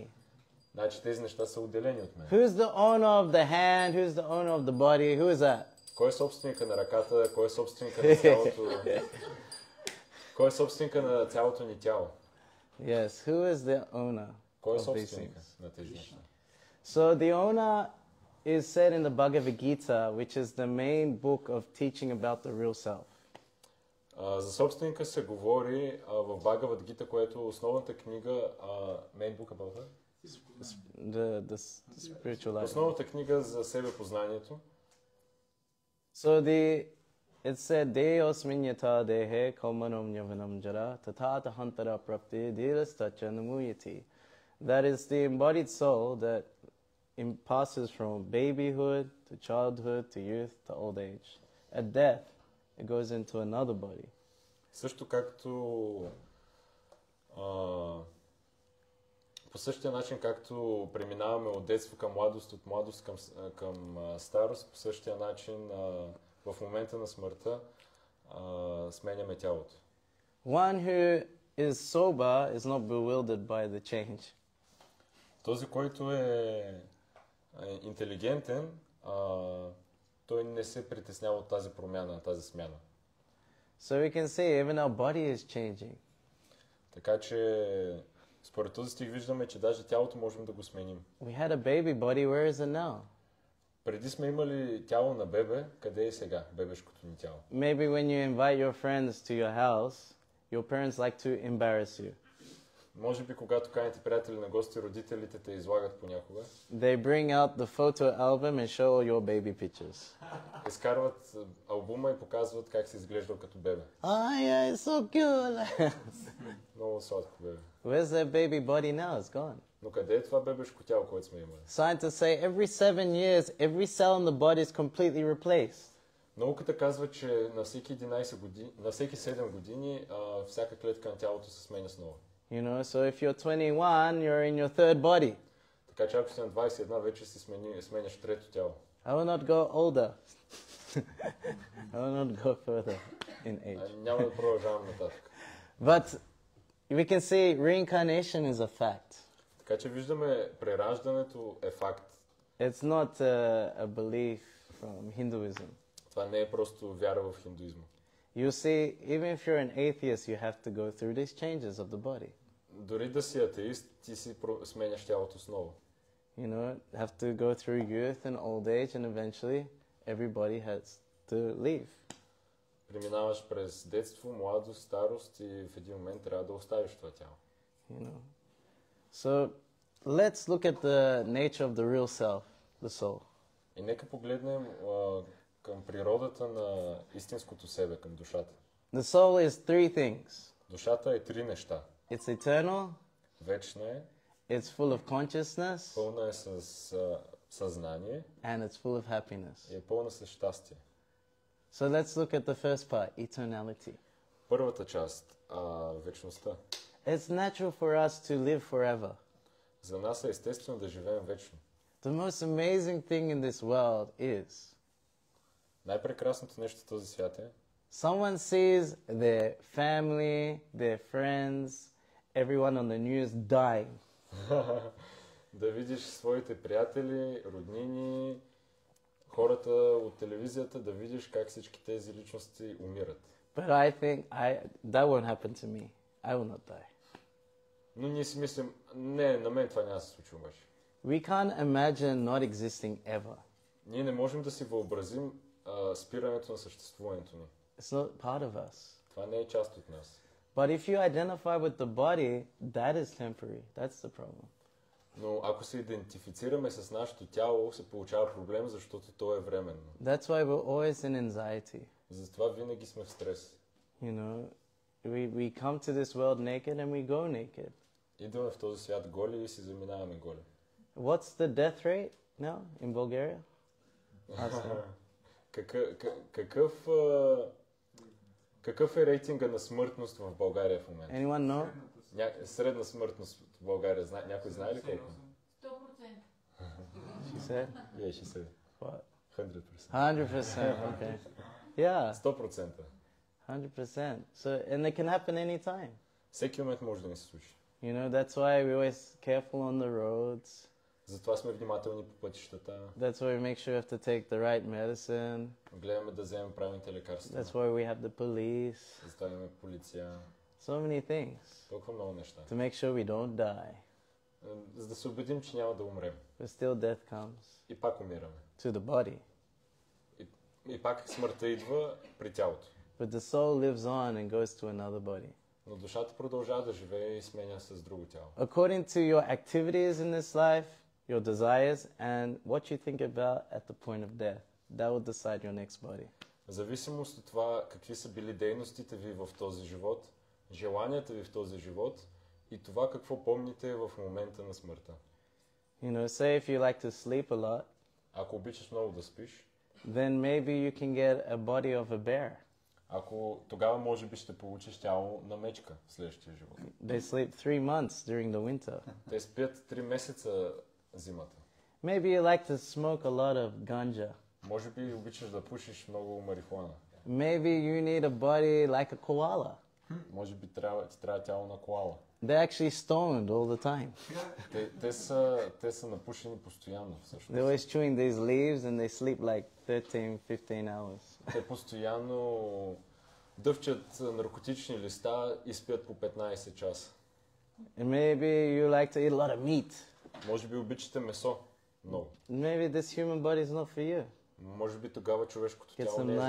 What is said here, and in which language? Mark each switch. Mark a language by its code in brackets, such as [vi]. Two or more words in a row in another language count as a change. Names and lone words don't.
[bg] Значи тези неща са отделени от мен. [en] Who's the owner of the hand? Who's the owner of the body? Who is that? [bg] Кой е собственика на ръката, кой е собственика на цялото... Кой е собственика на цялото ни тяло? [en] Yes, who is the owner [bg] Кой е [en] of these [bg] собственика [en] things? [bg] на тези неща? [en] So the owner is said in the Bhagavad Gita, which is the main book of teaching about the real self. [bg] За собственика се говори в Бхагавад Гита, което е основната книга, [en] main book about that? The spiritual life. [bg] Основната книга за себепознанието. [en] So it said, [sa] Deosmin yata dehe kaumanam yavanam jara tatata hantara prapti dhilastacha namuyati. [en] That is the embodied soul that passes from babyhood to childhood to youth to old age. At death, it goes into another body. [bg] Също както по същия начин, както преминаваме от детство към младост, от младост към старост, по същия начин в момента на смъртта сменяме тялото. [en] One who is sober is not bewildered by the change. [bg] Този, който е интелигентен, той не се притеснява от тази промяна, тази смяна. [en] So we can see even our body is changing. [bg] Така че според този стих виждаме, че даже тялото можем да го сменим. [en] We had a baby body, where is it now? [bg] Преди сме имали тяло на бебе, къде е сега бебешкото ни тяло? [en] Maybe when you invite your friends to your house, your parents like to embarrass you. [bg] Може би когато каните приятели на гости, родителите те излагат понякога. [en] They bring out the photo album and show all your baby pictures. [bg] Изкарват албума и показват как се изглеждал като бебе. [en] Oh yeah, it's so cute. [bg] Много сладко бебе. [en] Where's that baby body now? It's gone. [bg] Но къде е това бебешко тяло, което сме имали? [en] Scientists say every 7 years, every cell in the body is completely replaced. [bg] Науката казва, че на всеки 11 години, на всеки 7 години, всяка клетка на тялото се сменя с нова. [en] You know, so if you're 21, you're in your third body. [bg] Така че ако си на 21, вече си сменяш трето тяло. [en] I will not go older. I will not go further in age. [bg] Няма да продължавам нататък. [en] But we can see reincarnation is a fact. [bg] Така че виждаме, прераждането е факт. [en] It's not a belief from Hinduism. [bg] Това не е просто вяра в хиндуизма. [en] You see, even if you're an atheist, you have to go through these changes of the body. [bg] Дори да си атеист, ти си сменяш тялото с ново. [en] You know, have to go through youth and old age, and eventually everybody has to leave. [bg] Преминаваш през детство, младост, старост и в един момент трябва да оставиш това тяло. [en] You know. So let's look at the nature of the real self, the soul. [bg] И нека погледнем към природата на истинското себе, към душата. [en] The soul is three things. [bg] Душата е три неща. [en] It's eternal, [bg] Вечна е, [en] it's full of consciousness, [bg] пълна е с съзнание [en] and it's full of happiness. [bg] и е пълна с щастие. [en] So let's look at the first part, eternality. [bg] Първата част, вечността. [en] It's natural for us to live forever. [bg] За нас е естествено да живеем вечно. [en] The most amazing thing in this world is [bg] Най-прекрасното нещо в този свят е [en] someone sees their family, their friends, everyone on the news dying. [bg] да видиш своите приятели, роднини, хората от телевизията, да видиш как всички тези личности умират. [en] But I think that won't happen to me. I will not die. [bg] Но ние си мислим, не, на мен това няма да се случи обаче. [en] We can't imagine not existing ever. [bg] Ние не можем да си въобразим спирането на съществуването ни. [en] It's not part of us. [bg] Това не е част от нас. [en] But if you identify with the body, that is temporary. That's the problem. [bg] Но ако се идентифицираме с нашето тяло, се получава проблем, защото то е временно. [en] That's why we're always in anxiety. [bg] Затова винаги сме в стрес. [en] You know, we come to this world naked and we go naked. [bg] Идваме в този свят голи и си заминаваме голи. [en] What's the death rate now in Bulgaria? [bg] Какъв е рейтинга на смъртност в България в момента? [en] Anyone know? [bg] Средна смъртност в България, някой знае ли колко? [en] 100%. She said? Yeah, she said. What? 100%. 100%. Okay. Yeah, 100%. 100%. So, and it can happen anytime. [bg] Всеки момент може да ни се случи. [en] You know, that's why we're always careful on the roads. [bg] Затова сме внимателни по пътищата. [en] That's why we make sure we have to take the right medicine. [bg] Гледаме да вземем правилните лекарства. [en] That's why we have the police. [bg] Затова имаме полиция. [en] So many things [bg] Толкова много неща. [en] to make sure we don't die. [bg] За да се убедим, че няма да умрем. [en] But still death comes [bg] И пак умираме. [en] to the body. [bg] И пак смъртта идва при тялото. [en] But the soul lives on and goes to another body. [bg] Но душата продължава да живее и сменя с друго тяло. [en] According to your activities in this life, your desires, and what you think about at the point of death, that will decide your next body. [bg] В зависимост от това какви са били дейностите ви в този живот, желанията ви в този живот и това какво помните в момента на смъртта. [en] You know, say if you like to sleep a lot, [bg] Ако обичаш много да спиш, [en] then maybe you can get a body of a bear. [bg] ако тогава може би ще получиш тяло на мечка в следващия живот. [en] They sleep 3 months during the winter. [bg] Те спят 3 месеца зимата. [en] Maybe you like to smoke a lot of ganja. [bg] Може би обичаш да пушиш много марихуана. [en] Maybe you need a body like a koala. [bg] Може би ти трябва тяло на коала. [en] They're actually stoned all the time. [bg] Те са напушени постоянно [en] They're [bg] всъщност. [en] always chewing these leaves and they sleep like 13-15 hours. [bg] Те постоянно дъвчат наркотични листа и спят по 15 часа. [en] And maybe you like to eat a lot of meat. [bg] Може би обичате месо много. [en] Maybe this human body is not for you. [bg] Може би тогава човешкото [en] Get [bg] тяло [en] some [bg] не е за